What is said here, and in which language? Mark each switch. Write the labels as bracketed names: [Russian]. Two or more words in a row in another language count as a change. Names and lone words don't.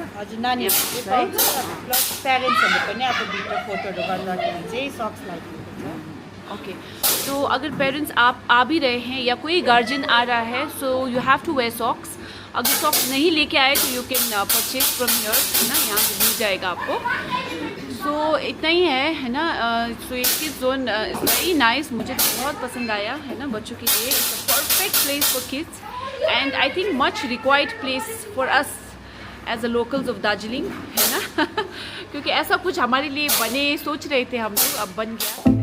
[Nepali] हजुर नानीहरूले पाउँछ प्लस प्यारेन्ट्सहरूले पनि अब भिडियो फोटोहरू गर्दाखेरि चाहिँ सक्स लगाइदिएको छ [Hindi] ओके तो अगर पेरेंट्स आप आ भी रहे हैं या कोई गार्जियन आ रहा है [English] so you have to wear socks [Hindi] अगर सॉक्स नहीं लेके आए तो [English] you can purchase from here [Hindi] है ना यहाँ से मिल जाएगा आपको सो इतना ही है ना सो ये [English] zone is very nice [Hindi] मुझे तो बहुत पसंद आया है ना बच्चों के लिए [English] it's a perfect place for kids and I think much required place for us as a locals of Darjeeling [Hindi] है ना क्योंकि ऐसा कुछ हमारे लिए बने सोच रहे थे हम लोग अब बन गया